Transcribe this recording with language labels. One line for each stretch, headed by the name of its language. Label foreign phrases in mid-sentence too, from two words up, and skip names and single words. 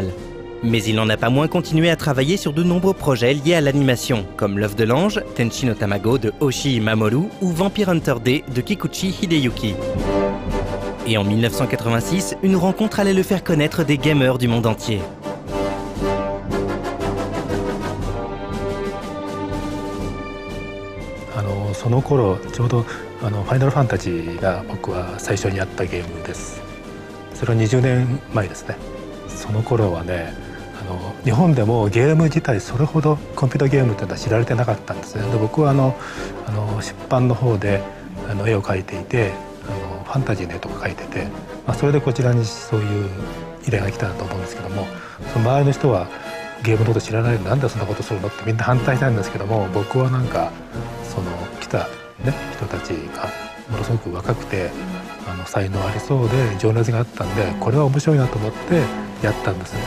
French: Mais il n'en a pas moins continué à travailler sur de nombreux projets liés à l'animation, comme L'œuf de l'ange, Tenchi no Tamago de Oshii Mamoru ou Vampire Hunter D de Kikuchi Hideyuki. Et en 1986, une rencontre allait le faire connaître des gamers du monde entier. Ce moment,
Japanese: ちょうどファイナルファンタジーが僕は最初にやったゲームです。それは20年前ですね。その頃はね、日本でもゲーム自体それほどコンピューターゲームというのは知られてなかったんですね。で僕は出版の方で絵を描いていて、ファンタジーの絵とか描いてて、それでこちらにそういう依頼が来たと思うんですけども、その周りの人はゲームのこと知らないでなんでそんなことするのってみんな反対したんですけども、僕はなんかその来た、ね、人たちがものすごく若くて才能ありそうで情熱があったんで、これは面白いなと思ってやったんですね。